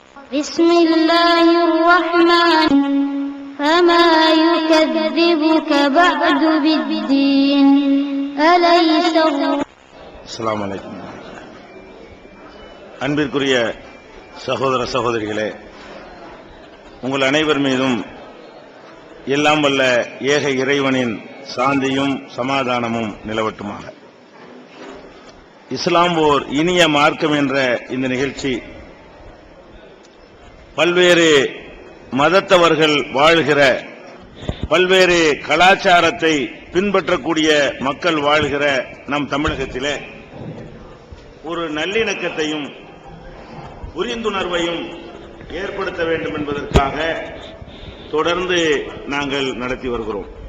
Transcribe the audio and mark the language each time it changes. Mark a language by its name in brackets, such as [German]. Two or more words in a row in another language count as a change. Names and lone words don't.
[Arabic] بسم الله الرحمن فما يكذبك بعد بالدين أليس السلام عليكم. [Tamil] அன்பிற்குரிய சகோதர சகோதரிகளே, உங்கள் அனைவர் மீதும் எல்லாம் வல்ல ஏக இறைவனின் சாந்தியும் சமாதானமும் நிலவட்டுமாக. இஸ்லாம் ஓர் இனிய மார்க்கம் என்ற இந்த நிகழ்ச்சி பல்வேறு மதத்தவர்கள் வாழ்கிற, பல்வேறு கலாச்சாரத்தை பின்பற்றக்கூடிய மக்கள் வாழ்கிற நம் தமிழகத்திலே ஒரு நல்லிணக்கத்தையும் புரிந்துணர்வையும் ஏற்படுத்த வேண்டும் என்பதற்காக தொடர்ந்து நாங்கள் நடத்தி வருகிறோம்.